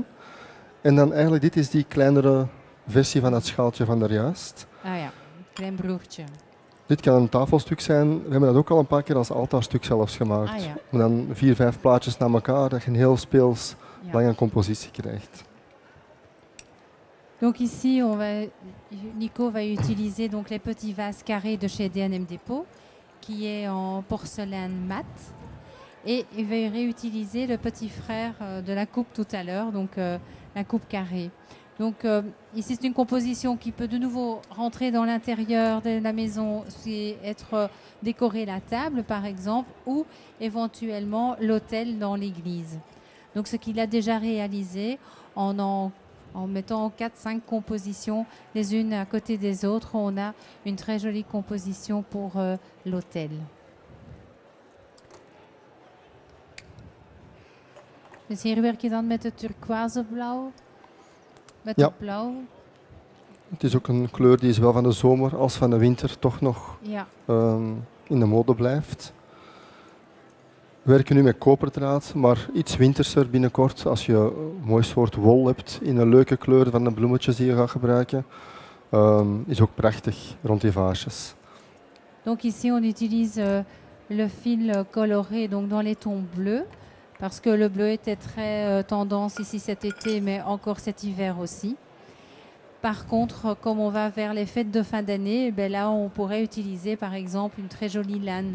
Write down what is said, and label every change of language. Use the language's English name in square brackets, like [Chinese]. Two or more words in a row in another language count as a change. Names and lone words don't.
[Dutch] En dan eigenlijk, dit is die kleinere versie van het schaaltje van daarjuist. Ah ja, klein broertje. Dit kan een tafelstuk zijn. We hebben dat ook al een paar keer als altaarstuk zelfs gemaakt. Ah ja. En dan 4, 5 plaatjes na elkaar, dat je een heel speels, lange compositie krijgt. [French] Donc ici, Nico va utiliser donc les petits vases carrés de chez DNM Dépôt, qui est en porcelaine mat. Et il va réutiliser le petit frère de la coupe tout à l'heure, donc la coupe carrée. Donc ici, c'est une composition qui peut de nouveau rentrer dans l'intérieur de la maison, c'est être décorer la table, par exemple, ou éventuellement l'autel dans l'église. Donc ce qu'il a déjà réalisé en mettant 4-5 compositions les unes à côté des autres, on a une très jolie composition pour l'autel. [Dutch] Dus hier werk je dan met het turquoise blauw, met het blauw. Het is ook een kleur die zowel van de zomer als van de winter toch nog in de mode blijft. We werken nu met koperdraad, maar iets winterser binnenkort. Als je een mooi soort wol hebt in een leuke kleur van de bloemetjes die je gaat gebruiken, is ook prachtig rond die vaasjes. [French] Donc ici on utilise le fil coloré donc dans les tons bleus, parce que le bleu était très tendance ici cet été, mais encore cet hiver aussi. Par contre, comme on va vers les fêtes de fin d'année, ben là on pourrait utiliser par exemple une très jolie laine.